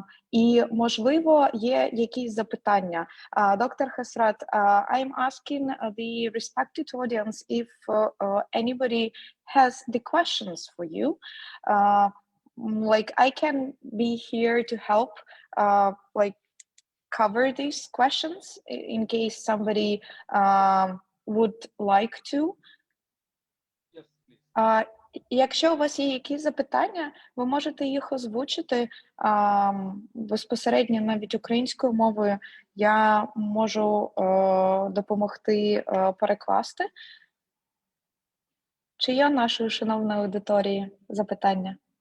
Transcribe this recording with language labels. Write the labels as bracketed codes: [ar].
[uk] І, можливо, є якісь запитання. [en] Dr. Hasrat, I'm asking the respected audience if anybody has the questions for you. Like, I can be here to help, like, cover these questions in case somebody would like to. Yes, please. [uk] Якщо у вас є якісь запитання, ви можете їх озвучити безпосередньо навіть українською мовою. Я можу допомогти перекласти. Чи є у нашої шановної аудиторії запитання?